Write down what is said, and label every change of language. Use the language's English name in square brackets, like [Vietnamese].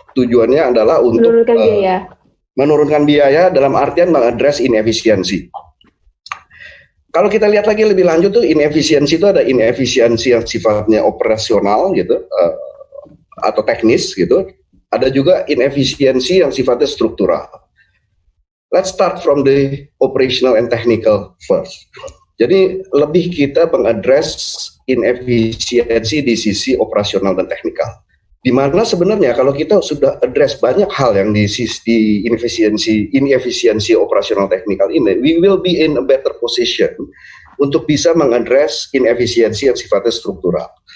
[Indonesian] Tujuannya adalah untuk menurunkan biaya dalam artian mengadres inefisiensi. Kalau kita lihat lagi lebih lanjut tuh, inefisiensi itu ada inefisiensi yang sifatnya operasional gitu atau teknis gitu. Ada juga inefisiensi yang sifatnya struktural. [English] Let's start from the operational and technical first. [Indonesian] Jadi lebih kita mengadres inefisiensi di sisi operasional dan teknikal. Di mana sebenarnya kalau kita sudah address banyak hal yang di sisi inefisiensi operasional teknikal ini, [English] we will be in a better position [Indonesian] untuk bisa mengadres inefisiensi yang sifatnya struktural.